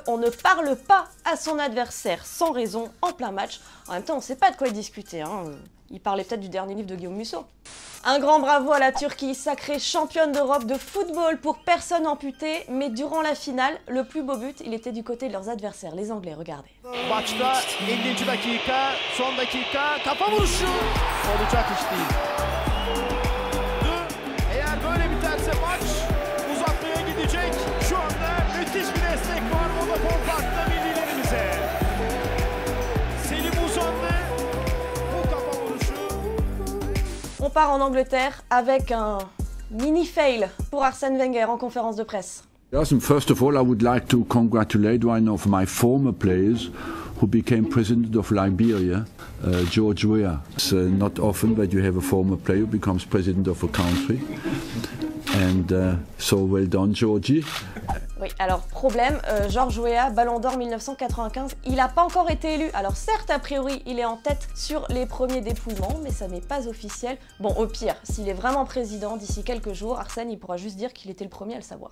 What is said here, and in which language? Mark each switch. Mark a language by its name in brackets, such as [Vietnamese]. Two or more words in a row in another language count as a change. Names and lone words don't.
[French] On ne parle pas à son adversaire sans raison en plein match. En même temps, on ne sait pas de quoi discuter, hein. Il parlait peut-être du dernier livre de Guillaume Musso. Un grand bravo à la Turquie, sacrée championne d'Europe de football pour personnes amputées, mais durant la finale, le plus beau but, il était du côté de leurs adversaires, les Anglais, regardez. [Turkish] Maçta 50. dakika, son dakika, kafa vuruşu olacak iş değil. Eğer böyle biterse maç uzatmaya gidecek. Şu anda müthiş bir destek var Vodafone Park'ta millilerimize. Selim uzandı. [French] On part en Angleterre avec un mini-fail pour Arsène Wenger en conférence de presse. [English] Yes, and first of all, I would like to congratulate one of my former players who became president of Liberia, George Weah. It's not often that you have a former player who becomes president of a country. And so well done, Georgie. [French] Oui, alors problème, George Weah, Ballon d'Or 1995, il n'a pas encore été élu. Alors certes, a priori, il est en tête sur les premiers dépouillements, mais ça n'est pas officiel. Bon, au pire, s'il est vraiment président d'ici quelques jours, Arsène, il pourra juste dire qu'il était le premier à le savoir.